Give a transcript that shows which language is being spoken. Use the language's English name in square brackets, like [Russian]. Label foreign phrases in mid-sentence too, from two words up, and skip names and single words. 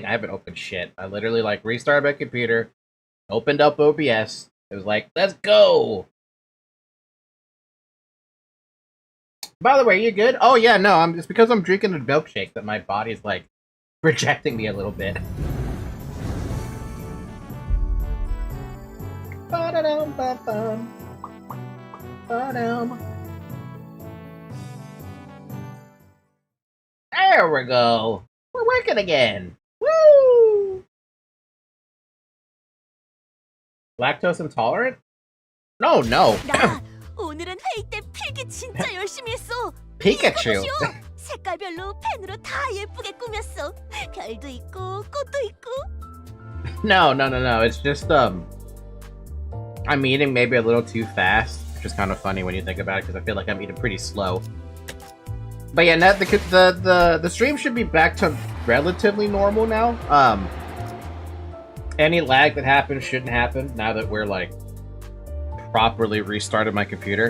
[English] I haven't opened shit. I literally, like, restarted my computer, opened up OBS, it was like, let's go! By the way, you good? Oh yeah, no, it's because I'm drinking a milkshake that my body's, like, rejecting me a little bit. Ba-da-dum-ba-bum. Ba-dum. There we go! We're working again! Woo! Lactose intolerant? No, no! [Korean] 나 오늘은 회의 때 필기 진짜 열심히 했어. Pikachu! 색깔별로 펜으로 다 예쁘게 꾸몄어. 별도 있고 꽃도 있고. [English] No, it's just, I'm eating maybe a little too fast, which is kind of funny when you think about it, because I feel like I'm eating pretty slow. But yeah, now the stream should be back to relatively normal now. Any lag that happens shouldn't happen now that we're like properly restarted my computer.